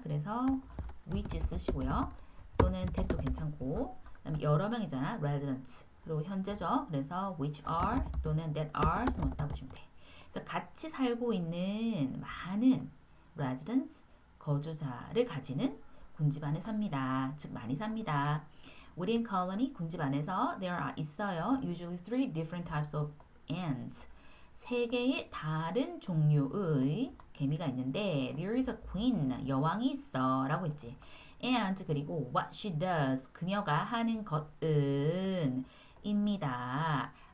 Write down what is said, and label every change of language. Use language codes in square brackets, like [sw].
[ko] 그래서 which 쓰시고요. 또는 that도 괜찮고 그다음에 여러 명이잖아. residents. 그리고 현재죠. 그래서 which are 또는 that are 숨었다 보시면 돼. 그래서 같이 살고 있는 많은 residents, 거주자를 가지는 군집 안에 삽니다. 즉 많이 삽니다. [en] Within colony, [ko] 군집 안에서 [en] there are 있어요. Usually 3 different types of ants. [ko] 3개의 다른 종류의 개미가 있는데 [en] there is a queen, [ko] 여왕이 있어 라고 했지. and 그리고 [en] what she does [ko] 그녀가 하는 것은 입니다.